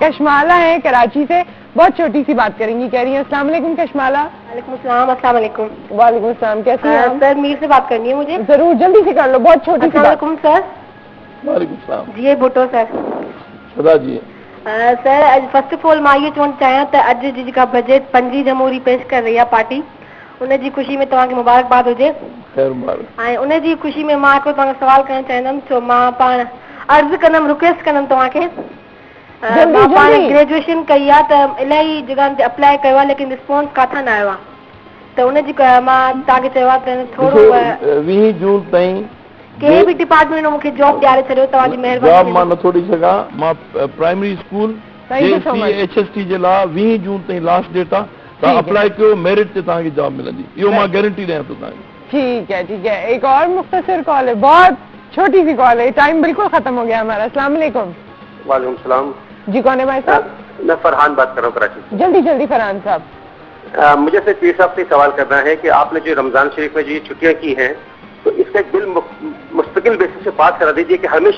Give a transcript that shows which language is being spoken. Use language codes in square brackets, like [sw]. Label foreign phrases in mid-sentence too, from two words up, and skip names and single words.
[ur] کشمالہ ہے کراچی سے, بہت چھوٹی سی بات کریں گی, کہہ رہی ہیں السلام علیکم کشمالہ. وعلیکم السلام. السلام علیکم. وعلیکم السلام. کیسے ہیں سر؟ میر سے بات کرنی ہے مجھے. ضرور, جلدی سے کر لو, بہت چھوٹی سی. السلام علیکم سر. وعلیکم السلام. جی بھٹو سر. خدا جی. [en] sir first of all [sd] मां इहो चवणु चाहियां त अॼु जेका बजट 5 जनवरी पेश कर रही आहे पार्टी, उन जी ख़ुशी में तव्हांखे मुबारकबाद हुजे. ऐं उन जी ख़ुशी में मां हिकिड़ो तव्हांखे सवाल करणु चाहींदमि. छो मां पाण अर्ज़ु कंदमि, रिक्वेस्ट कंदमि तव्हांखे. मां पाण ग्रेजुएशन कई आहे त इलाही जॻहनि ते अप्लाई कयो आहे, लेकिन रिस्पॉन्स काथां न आयो आहे. त उन जी मां तव्हांखे चयो आहे त थोरो 20 जून ताईं कंहिं बि डिपार्टमेंट में मूंखे जॉब ॾियारे छॾियो, तव्हांजी महिरबानी. जॉब मां नथो ॾेई सघां. मां [en] primary school [sd] HST जे लाइ 20 जून ताईं [en] last date [sd] आहे. तव्हां अप्लाई कयो, मेरिट ते तव्हांखे जॉब मिलंदी, इहो मां गारंटी ॾियां थो तव्हांखे. [ur] ٹھیک ہے ٹھیک ہے. ایک اور مختصر کال ہے, بہت چھوٹی سی کال ہے, ٹائم بالکل ختم ہو گیا ہمارا. السلام علیکم. وعلیکم السلام. جی کون ہے بھائی صاحب؟ میں فرحان بات کر رہا ہوں کراچی سے. جلدی جلدی فرحان صاحب. مجھے صرف پیر صاحب سے سوال کرنا ہے کہ آپ نے جو رمضان شریف میں جو یہ چھٹیاں کی ہیں تو اس کا بل مستقل بیسس سے پاس کرا دیجیے کہ ہمیشہ